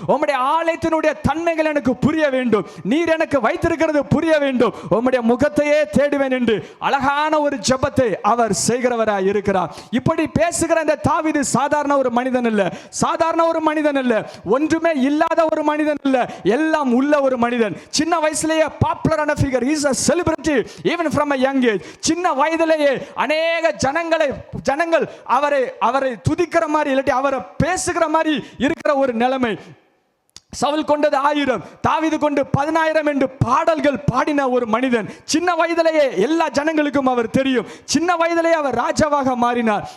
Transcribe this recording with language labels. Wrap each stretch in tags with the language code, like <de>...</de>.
<ta>உம்முடைய ஆலயத்தினுடைய தன்மைகள் எனக்கு புரிய வேண்டும், நீர் எனக்கு வைத்திருக்கிறது புரிய வேண்டும். உம்முடைய முகத்தையே தேடுவேன் என்று அழகான ஒரு ஜெபத்தை அவர் செய்கிறவராய் இருக்கிறார். இப்படி பேசுகிற இந்த தாவீது சாதாரண ஒரு மனிதன் இல்ல, சாதாரண ஒரு மனிதன் இல்ல, ஒன்றுமே இல்லாத ஒரு மனிதன் இல்ல, எல்லாம் உள்ள ஒரு மனிதன். சின்ன வயசுலயே பாப்புலரான figure,</ta> <en>he is a celebrity even from a young age.</en> <ta>சின்ன வயதிலேயே அநேக ஜனங்கள் அவரை துதிக்கிற மாதிரி இல்லாட்டி அவரை பேசுகிற மாதிரி இருக்கிற ஒரு நிலைமை. சவுல் கொண்டது 1000, தாவீது கொண்டு 10000 என்று பாடல்கள் பாடின ஒரு மனிதன். சின்ன வயதிலேயே எல்லா ஜனங்களுக்கும் அவர் தெரியும். சின்ன வயதிலேயே அவர் ராஜாவாக மாறினார்.</ta>